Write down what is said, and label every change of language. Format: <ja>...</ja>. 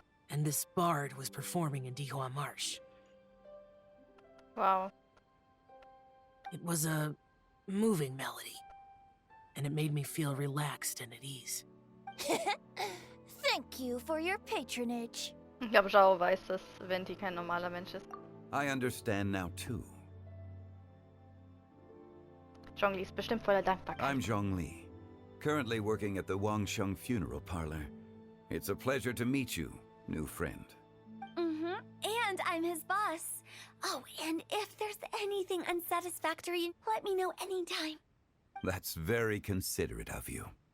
<en>And this bard was performing in Dihua Marsh. Wow. It was a moving melody, and it made me feel relaxed and at ease. Thank you for your patronage.</en> <de>Ich glaube, Zhao weiß, dass Venti kein normaler Mensch ist.</de> <en>I understand now too.</en> <de>Zhongli ist bestimmt voller Dankbarkeit.</de> <en>I'm Zhongli, currently working at the Wangshu funeral parlor. It's a pleasure to meet you, new friend. And I'm his boss. Oh, and if there's anything unsatisfactory, let me know anytime. That's very considerate of you.</en>